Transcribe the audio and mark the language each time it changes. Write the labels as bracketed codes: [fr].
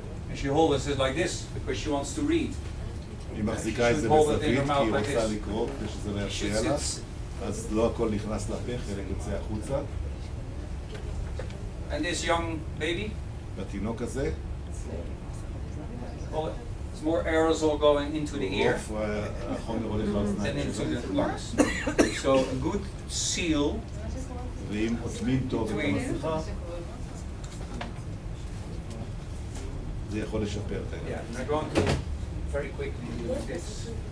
[en] And she holds it like this because she wants to read. [he] היא מחזיקה את זה בזווית, כי היא רוצה לקרוא כדי שזה לא יפריע לה. אז לא הכל נכנס לפה, חלק יוצא החוצה. [en] And this young baby, [he] והתינוק הזה, [en] well, it's more aerosol going into the ear [he] רוב החומר הולך לאוזניים [en] than into [he] שלו. [en] the lungs. So a good seal [he] ואם אוטמים טוב את המסכה, זה יכול לשפר את העניין. [en] Yeah, I'm going to very quickly do this.